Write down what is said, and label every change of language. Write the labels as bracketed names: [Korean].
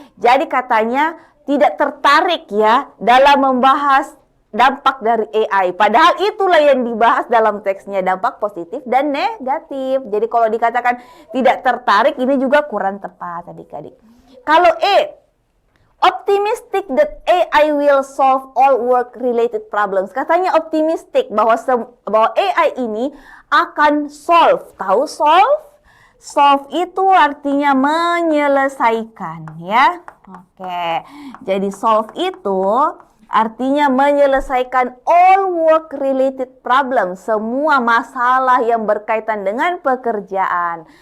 [Indonesian] Jadi katanya tidak tertarik ya dalam membahas dampak dari AI. Padahal itulah yang dibahas dalam teksnya, dampak positif dan negatif. Jadi kalau dikatakan tidak tertarik, ini juga kurang tepat adik-adik. Kalau [English] E, optimistic that AI will solve all work-related problems. [Indonesian] Katanya optimistic bahwa AI ini akan solve. Tahu solve? Solve itu artinya menyelesaikan ya. Oke, jadi solve itu artinya menyelesaikan [English] all work-related problem, [Indonesian] semua masalah yang berkaitan dengan pekerjaan.